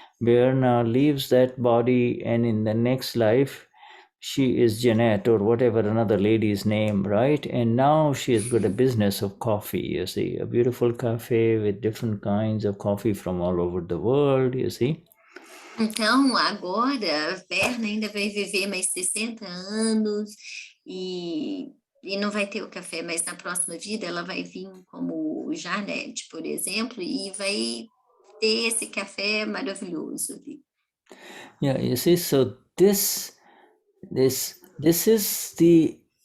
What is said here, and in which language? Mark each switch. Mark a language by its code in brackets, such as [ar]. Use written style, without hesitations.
[en] Berna leaves that body, and in the next life, she is Jeanette, or whatever another lady's name, right? And now she has got a business of coffee, you see, a beautiful cafe with different kinds of coffee from all over the world, you see. [pt] Então, agora, a Verna ainda vai viver mais 60 anos e não vai ter o café, mas na próxima vida ela vai vir como Janete, por exemplo, e vai ter esse café maravilhoso ali. [en] Yeah, you see, so this is the,